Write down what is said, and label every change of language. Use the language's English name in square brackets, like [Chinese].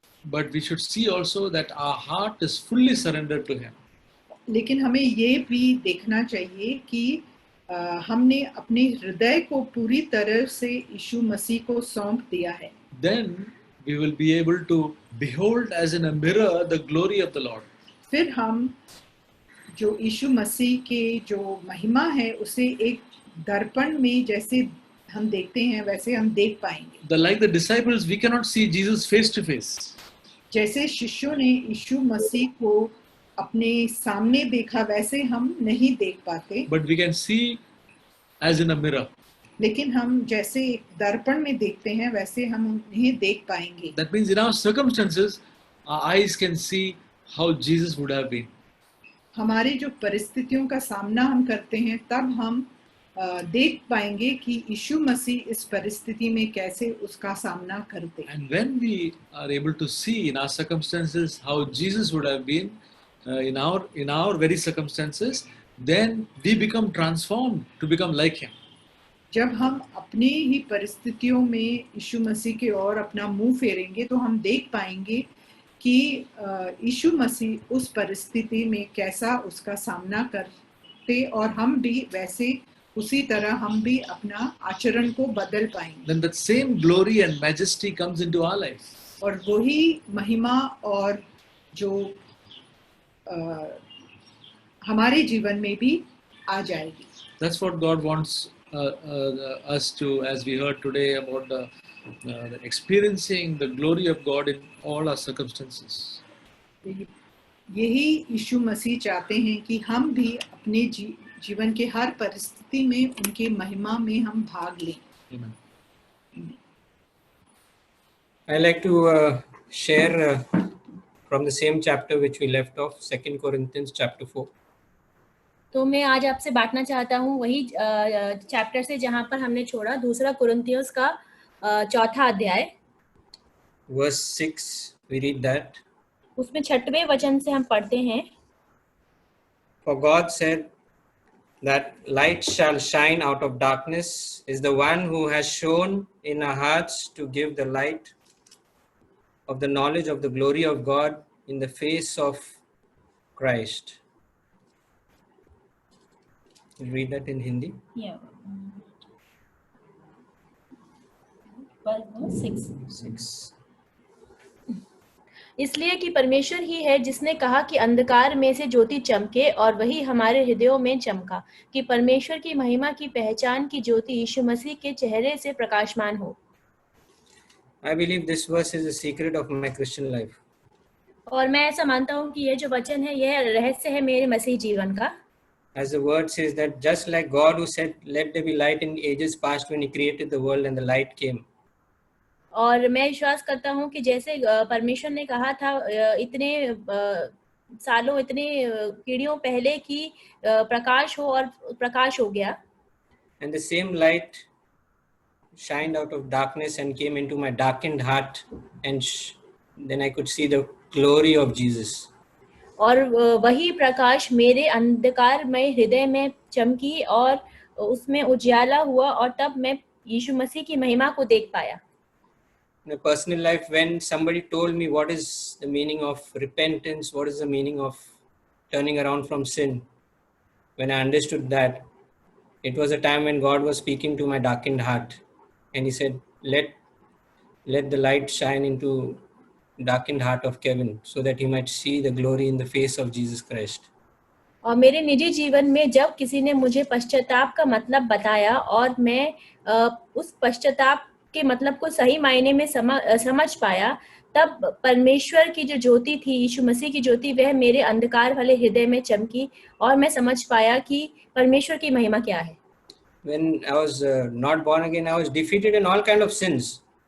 [English] But we should see also that our heart is fully surrendered to Him. [Hindi] लेकिन हमें ये भी देखना चाहिए कि हमने अपने हृदय को पूरी तरह से यीशु मसीह को सौंप दिया है. [English] Then we will be able to behold as in a mirror the glory of the Lord. [Hindi] फिर हम जो यीशु मसीह के जो महिमा है उसे एक दर्पण में जैसे हम देखते हैं वैसे हम देख पाएंगे. [English] Like the disciples, we cannot see Jesus face to face. [Hindi] जैसे शिष्यों ने यीशु मसीह को अपने सामने देखा वैसे हम नहीं देख पाते. [English] But we can see as in a mirror. [Hindi] लेकिन हम जैसे एक दर्पण में देखते हैं वैसे हम उन्हें देख पाएंगे. [English] That means in our circumstances, our eyes can see how Jesus would have been. [Hindi] हमारी जो परिस्थितियों का सामना हम करते हैं तब हम देख पाएंगे कि यीशु मसीह इस परिस्थिति में कैसे उसका सामना करते. [English] And when we are able to see in our circumstances how Jesus would have been in our very circumstances, then we become transformed to become like Him. [Hindi] जब हम अपनी ही परिस्थितियों में यीशु मसीह की ओर अपना मुंह फेरेंगे तो हम देख पाएंगे कि यीशु मसीह उस परिस्थिति में कैसा उसका सामना करते और हम भी वैसे उसी तरह हम भी अपना आचरण को बदल पाएंगे. [English] Then that same glory and majesty comes into our life. [Hindi] और वही महिमा और जो हमारे जीवन में भी आ जाएगी. [English] That's what God wants us to, as we heard today about the experiencing the glory of God in all our circumstances. [Hindi] यही यीशु मसीह चाहते हैं कि हम भी अपने जीवन के हर परिस्थिति में उनके महिमा में हम भाग लें. [English] Amen. I like to share from the same chapter which we left off, 2 Corinthians chapter 4. [Hindi] तो मैं आज आपसे बांटना चाहता हूँ वही चैप्टर से जहाँ पर हमने छोड़ा, दूसरा कुरिन्थियों का चौथा अध्याय. [English] Verse 6, we read that. [Hindi] उसमें 6वें वचन से हम पढ़ते हैं. [English] For God said that light shall shine out of darkness is the one who has shone in our hearts to give the light of the knowledge of the glory of God in the face of Christ. We'll read that in Hindi. Yeah. 6. [Hindi] इसलिए कि परमेश्वर ही है जिसने कहा कि अंधकार में से ज्योति चमके, और वही हमारे हृदयों में चमका, कि परमेश्वर की महिमा की पहचान की ज्योति यीशु मसीह के चेहरे से प्रकाशमान हो। [English] I believe this verse is the secret of my Christian life. [Hindi] और मैं ऐसा मानता हूँ कि यह जो वचन है यह रहस्य है मेरे मसीह जीवन का। [English] As the word says that just like God who said, "Let there be light" in ages past when He created the world and the light came. [Hindi] और मैं विश्वास करता हूँ कि जैसे परमेश्वर ने कहा था इतने सालों, इतने पीढ़ियों पहले कि प्रकाश हो, और प्रकाश हो गया। [English] And the same light shined out of darkness and came into my darkened heart, and then I could see the glory of Jesus. [Hindi] और वही प्रकाश मेरे अंधकारमय हृदय में चमकी और उसमें उजियाला हुआ, और तब मैं यीशु मसीह की महिमा को देख पाया। [English] In my personal life, when somebody told me what is the meaning of repentance, what is the meaning of turning around from sin, when I understood that, it was a time when God was speaking to my darkened heart, and He said, let the light shine into darkened heart of Kevin, so that he might see the glory in the face of Jesus Christ. [Hindi] और मेरे निजी जीवन में जब किसी ने मुझे पश्चाताप का मतलब बताया, और मैं उस पश्चाताप के मतलब को सही मायने में समझ पाया, तब परमेश्वर की जो ज्योति थी, यीशु मसीह की ज्योति, वह मेरे अंधकार वाले हृदय में चमकी, और मैं समझ पाया कि परमेश्वर की महिमा क्या है। [English] When I was not born again, I was defeated in all kind of sins.